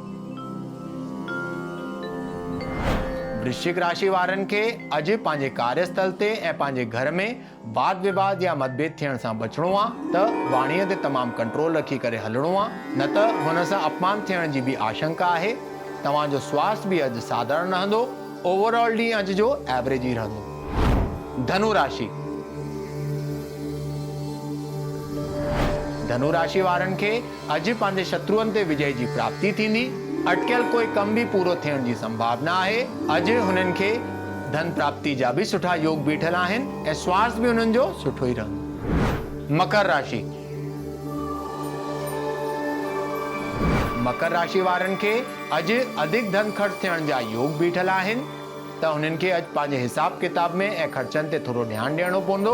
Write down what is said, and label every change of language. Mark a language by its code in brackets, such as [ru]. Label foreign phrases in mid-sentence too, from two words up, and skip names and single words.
[sd] वृश्चिक राशि वारनि खे अॼु पंहिंजे कार्यस्थल ते ऐं पंहिंजे घर में वाद विवाद या मतभेद थियण सां बचणो आहे, त वाणीअ ते तमामु कंट्रोल रखी करे हलणो आहे, न त हुन सां अपमान थियण जी बि आशंका आहे। तव्हांजो स्वास्थ्य बि अॼु साधारण रहंदो। ओवरऑल ॾींहुं अॼु जो एवरेज ई रहंदो। धनु राशि। धनु राशि वारनि खे अॼु पंहिंजे शत्रुअनि ते विजय जी प्राप्ति थींदी। अटकियल कोई कम बि पूरो थियण जी संभावना आहे। अॼु हुननि खे धन प्राप्ति जा बि सुठा योग बीठल आहिनि ऐं स्वास्थ्य बि हुननि जो सुठो ई रहंदो। मकर राशि। मकर राशि वारनि खे अॼु अधिक धन ख़र्च थियण जा योग बीठल आहिनि, त हुननि खे अॼु पंहिंजे हिसाब किताब में ऐं ख़र्चनि ते थोरो ध्यानु ॾियणो पवंदो।